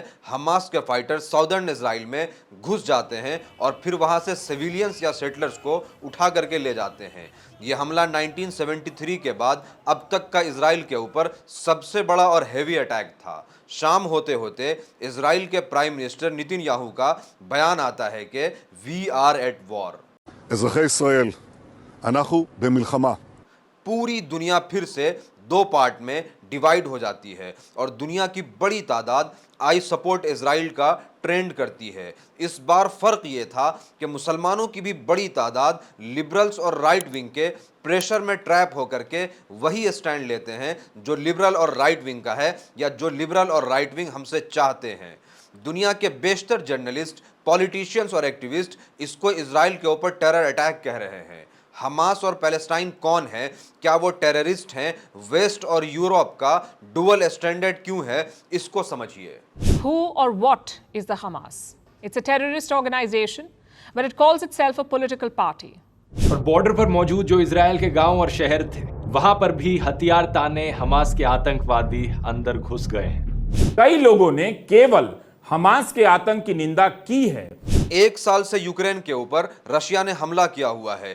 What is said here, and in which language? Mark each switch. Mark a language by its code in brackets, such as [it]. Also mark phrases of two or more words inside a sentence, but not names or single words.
[hi] हमास के फाइटर साउदर्न इसराइल में घुस जाते हैं और फिर वहाँ से सिविलियंस या सेटलर्स को उठा करके ले जाते हैं। ये हमला 1973 के बाद अब तक का इसराइल के ऊपर सबसे बड़ा और [en] heavy attack [hi] था। शाम होते होते इसराइल के [en] prime minister [hi] नेतन्याहू का बयान आता है कि [en] we are at war. [he] אזרחי ישראל, אנחנו במלחמה. [hi] पूरी दुनिया फिर से दो पार्ट में डिवाइड हो जाती है और दुनिया की बड़ी तादाद [en] I support Israel [hi] का ट्रेंड करती है। इस बार फर्क ये था कि मुसलमानों की भी बड़ी तादाद लिबरल्स और [en] right wing [hi] के प्रेशर में ट्रैप होकर के वही स्टैंड लेते हैं जो लिबरल और [en] right wing [hi] का है या जो लिबरल और [en] right wing [hi] हमसे चाहते हैं। दुनिया के बेशतर जर्नलिस्ट, पॉलिटिशियंस और एक्टिविस्ट इसको इजराइल के ऊपर [en] terror attack [hi] कह रहे हैं। हमास और पैलेस्टाइन कौन है? क्या वो टेररिस्ट हैं? वेस्ट और यूरोप का [en] dual standard [hi] क्यों है? इसको समझिए। [en] Who or what is the Hamas? It's a terrorist organization, but it calls itself a political party. [hi] और बॉर्डर पर मौजूद जो इजराइल के गांव और शहर थे, वहां पर भी हथियार ताने हमास के आतंकवादी अंदर घुस गए हैं। कई लोगों ने केवल हमास के आतंक की निंदा की है। एक साल से यूक्रेन के ऊपर रशिया ने हमला किया हुआ है।